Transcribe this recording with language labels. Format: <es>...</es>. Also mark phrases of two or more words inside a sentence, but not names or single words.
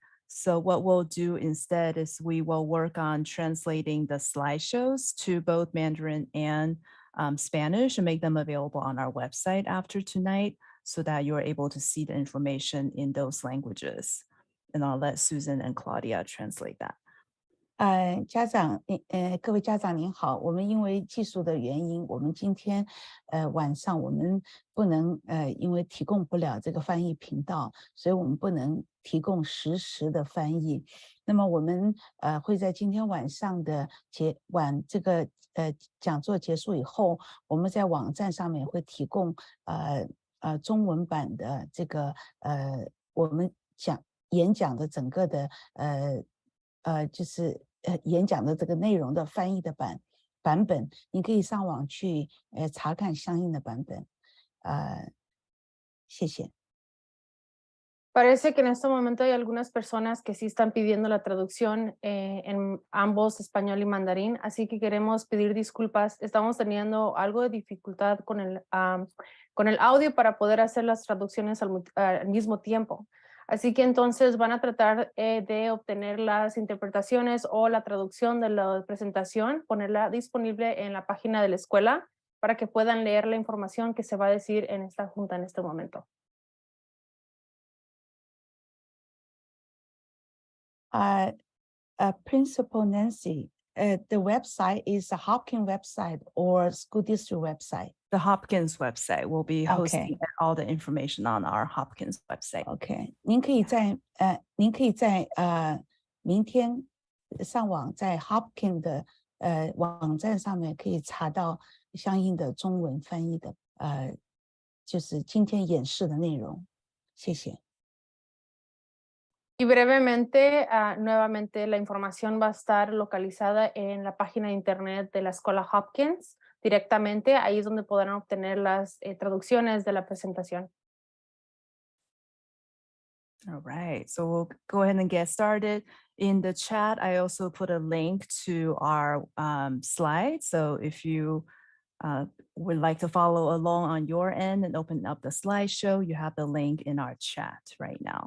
<en>So what we'll do instead is we will work on translating the slideshows to both Mandarin and Spanish and make them available on our website after tonight so that you're able to see the information in those languages. And I'll let Susan and Claudia translate that.</en> <zh>各位家长您好，我们因为技术的原因，我们今天晚上我们不能因为提供不了这个翻译频道，所以我们不能提供实时的翻译。那么我们会在今天晚上的这个讲座结束以后，我们在网站上面会提供中文版的这个我们演讲的整个的就是演讲的这个内容的翻译的版本，你可以上网去查看相应的版本。谢谢。</zh> <es>Parece que en este momento hay algunas personas que sí están pidiendo la traducción en ambos español y mandarín, así que queremos pedir disculpas. Estamos teniendo algo de dificultad con el audio para poder hacer las traducciones al mismo tiempo. Así que entonces van a tratar de obtener las interpretaciones o la traducción de la presentación, ponerla disponible en la página de la escuela para que puedan leer la información que se va a decir en esta junta en este momento.</es> <en>Principal Nancy, the website is a Hopkins website or school district website. The Hopkins website will be hosting OK all the information on our Hopkins website.</en> <zh>OK，您可以在明天上网在 Hopkins 的网站上面可以查到相应的中文翻译的就是今天演示的内容。谢谢。</zh> <es>Y brevemente, nuevamente, la información va a estar localizada en la página de internet de la Escuela Hopkins. Directamente, ahí es donde podrán obtener las traducciones de la presentación.</es> <en>All right, so we'll go ahead and get started. In the chat, I also put a link to our slides. So if you would like to follow along on your end and open up the slideshow, you have the link in our chat right now.</en>